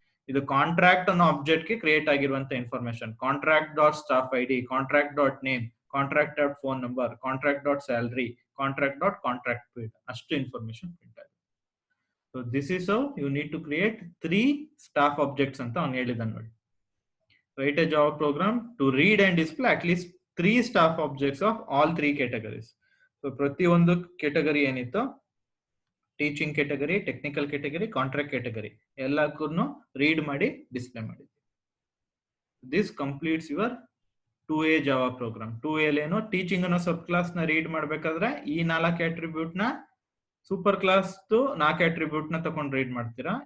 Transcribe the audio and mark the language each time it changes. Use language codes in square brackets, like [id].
[kn] ಇದು ಕಾಂಟ್ರಾಕ್ಟ್ ಅನ್ನೋ ಆಬ್ಜೆಕ್ಟ್ ಗೆ ಕ್ರಿಯೇಟ್ ಆಗಿರುವಂತ information. Contract dot staff ID, contract dot name, contract dot phone number, contract dot salary, contract dot contract PID, ಅಷ್ಟು information print ಆಗುತ್ತೆ. [en] so this is how you need to create 3 staff objects [kn] ಅಂತ ಅವ್ನು ಹೇಳಿದಾನೆ ನೋಡಿ. [en] Write a Java program to read and display at least 3 staff objects of all 3 categories. [kn] So ಪ್ರತಿಯೊಂದು category ಏನಿತ್ತು, teaching category, technical category, contract category, ಎಲ್ಲಕ್ಕೂ read ಮಾಡಿ display ಮಾಡಿ. [en] This completes your 2A Java program. [kn] 2A ಏನು, teaching ಅನ್ನೋ ಸಬ್ class ನ read ಮಾಡ್ಬೇಕಾದ್ರೆ ಈ 4 ಅಟ್ರಿಬ್ಯೂಟ್ ನ, ಸೂಪರ್ ಕ್ಲಾಸ್ 4 ಅಟ್ರಿಬ್ಯೂಟ್ ನ ತಗೊಂಡು ರೀಡ್ ಮಾಡ್ತೀರಾ.